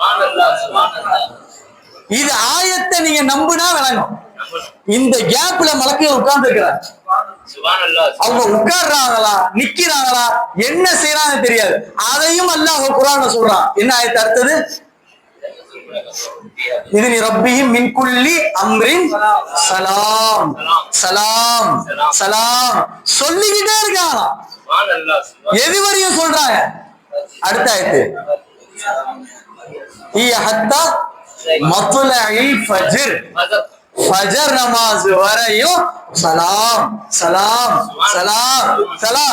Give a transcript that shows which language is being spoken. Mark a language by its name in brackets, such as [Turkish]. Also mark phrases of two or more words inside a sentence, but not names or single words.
[Tamil] இது ஆயத்தை நீங்க நம்பினா விளங்கும். இந்த கேப்ல மலக்குகள் உட்கார்ந்து இருக்கிறாங்க. அவங்க உட்கார்றாங்களா நிக்கிறாங்களா என்ன செய்யறாங்க தெரியாது. அதையும் அல்லாஹ் குர்ஆன்ல சொல்றான். என்ன ஆயத்து அடுத்தது? [Arabic] إذن ربهم من كل امر سلام سلام سلام [Tamil] சொல்லிக்கிட்டே இருக்காங்க. எது வரையும் சொல்றாங்க? அடுத்த ஆயத்து [Arabic] حتى مطلع الفجر, [Tamil] ஃபஜர் நமாஸ் வரையும் [Arabic] سلام سلام سلام سلام.